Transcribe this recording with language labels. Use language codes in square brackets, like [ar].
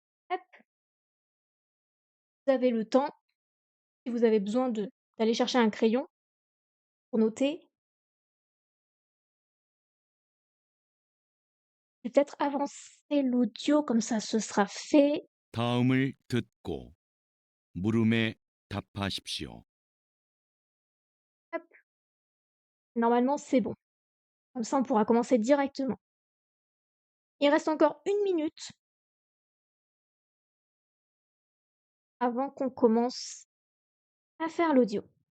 [fr] Hop, vous avez le temps, si vous avez besoin d'aller chercher un crayon pour noter. Je vais peut-être avancer l'audio, comme ça ce sera fait. [ko] 다음을 듣고 물음에 답하십시오. [fr] Hop, normalement c'est bon. Comme ça on pourra commencer directement. Il reste encore 1 minute avant qu'on commence à faire l'audio.